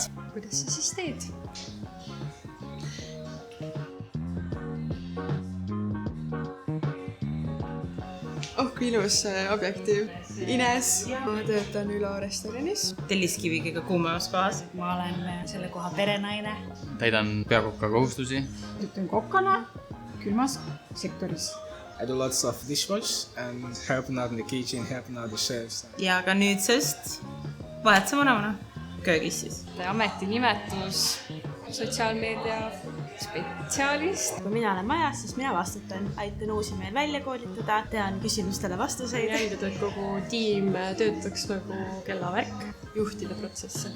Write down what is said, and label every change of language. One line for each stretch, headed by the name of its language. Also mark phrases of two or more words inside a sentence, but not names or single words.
Estonian: Kuidas sa siis teed? Kui ilus objektiiv. Ines, ma töötan Ülo restoranis. Telliskivi kõige kuumemas kohas. Ma olen selle koha perenaine. Täidan peakoka kohustusi. Töötan kokkana külmas sektoris.
English: I do lots of dishwash and helping out in the kitchen, helping out the chefs.
Estonian: Ja ka nüüdsest vahetsa vanemana köögis siis. Ametinimetus sotsiaalmeedia spetsialist. Kui mina olen majas, siis mina vastutan. Aitan uusi meil välja koolitada, tean küsimustele vastuseid. Jälgida, et kogu tiim töötaks nagu kellavärk, juhtida protsesse.